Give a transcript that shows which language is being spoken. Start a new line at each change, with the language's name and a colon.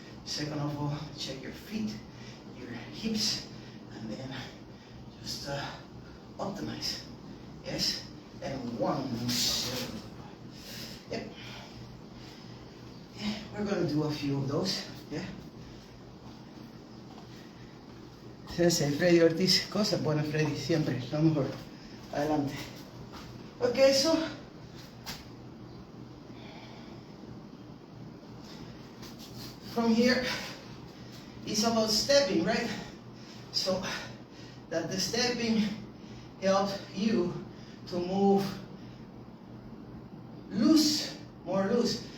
English: Second of all, check your feet, your hips, and then just optimize. Yes? And 1, 2. Yep. Yeah, we're gonna do a few of those. Yeah.
Spanish: Sensei, Freddy Ortiz, cosas buenas, Freddy, siempre, lo mejor. Adelante.
English: Okay, so from here, it's about stepping, right? So that the stepping helps you to move loose, more loose.